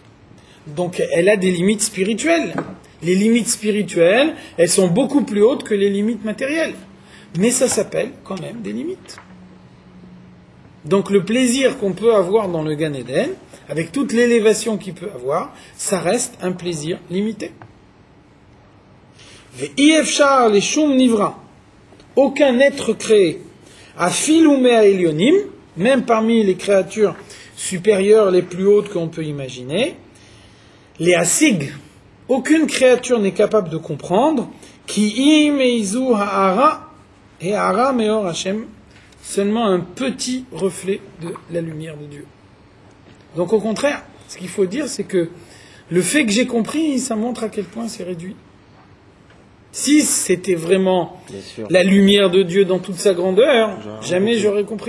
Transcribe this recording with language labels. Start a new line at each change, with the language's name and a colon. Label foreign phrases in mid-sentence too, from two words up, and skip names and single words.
French: Donc elle a des limites spirituelles. Les limites spirituelles, elles sont beaucoup plus hautes que les limites matérielles. Mais ça s'appelle quand même des limites. Donc le plaisir qu'on peut avoir dans le Gan Eden, avec toute l'élévation qu'il peut avoir, ça reste un plaisir limité.
Hebrew: ואפשר לשום נברא,
French: aucun être créé,
Hebrew: אפילו מהעליונים,
French: même parmi les créatures supérieures les plus hautes qu'on peut imaginer, les asig, aucune créature n'est capable de comprendre,
Hebrew: כי אם איזו הארה את הארה מאור השם,
French: seulement un petit reflet de la lumière de Dieu. Donc au contraire, ce qu'il faut dire, c'est que le fait que j'ai compris, ça montre à quel point c'est réduit. Si c'était vraiment la lumière de Dieu dans toute sa grandeur, jamais j'aurais compris.